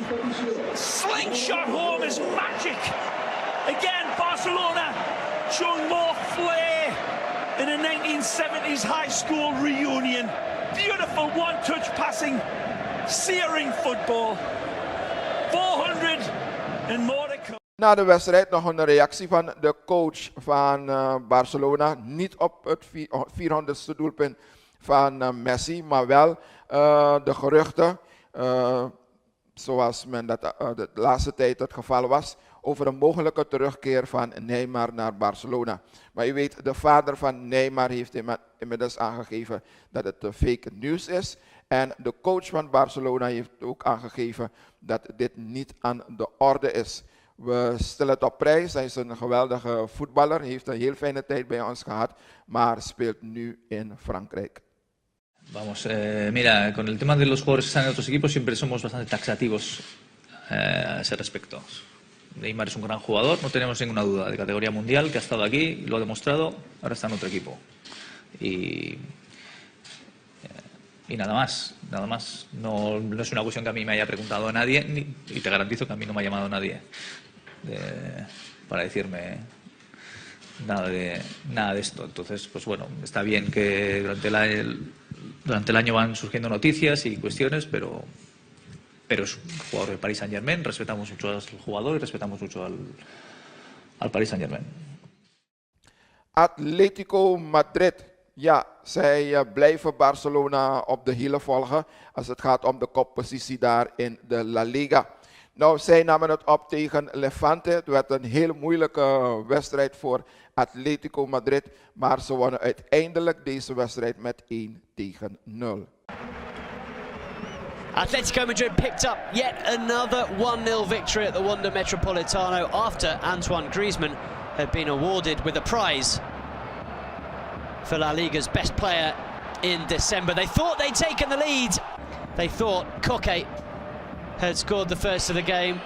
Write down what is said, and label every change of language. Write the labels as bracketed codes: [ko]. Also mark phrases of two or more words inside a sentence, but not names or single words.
[en] Slingshot home is magic. Again, Barcelona showing more flair in a 1970s high school reunion. Beautiful one-touch passing, searing football. 400 and more to come. [nl] Na de wedstrijd nog een reactie van de coach van Barcelona. Niet op het 400ste doelpunt van Messi, maar wel de geruchten, zoals men dat de laatste tijd het geval was, over een mogelijke terugkeer van Neymar naar Barcelona. Maar u weet, de vader van Neymar heeft inmiddels aangegeven dat het [en] fake news [nl] is. En de coach van Barcelona heeft ook aangegeven dat dit niet aan de orde is. We stellen het op prijs. Hij is een geweldige voetballer. Hij heeft een heel fijne tijd bij ons gehad, maar speelt nu in Frankrijk. [es] Vamos, mira, con el tema de los jugadores que están en otros equipos siempre somos bastante taxativos a ese respecto. Neymar es un gran jugador, no tenemos ninguna duda, de categoría mundial, que ha estado aquí, lo ha demostrado, ahora está en otro equipo. Y nada más, nada más. No es una cuestión que a mí me haya preguntado nadie, y te garantizo que a mí no me ha llamado nadie para decirme nada de esto. Entonces, pues bueno, está bien que durante el año van surgiendo noticias y cuestiones, pero es un jugador del Paris Saint-Germain, respetamos mucho al jugador y respetamos mucho al Paris Saint-Germain. [nl] Atletico Madrid. Ja, zij blijven Barcelona op de hielen volgen als het gaat om de koppositie daar in de La Liga. Nou, zij namen het op tegen Levante. Het werd een heel moeilijke wedstrijd voor Atletico Madrid. Maar ze wonnen uiteindelijk deze wedstrijd met 1-0. [en] Atletico Madrid picked up yet another 1-0 victory at the Wanda Metropolitano after Antoine Griezmann had been awarded with a prize for La Liga's best player in December. They thought they'd taken the lead. They thought Koke had scored the first of the game.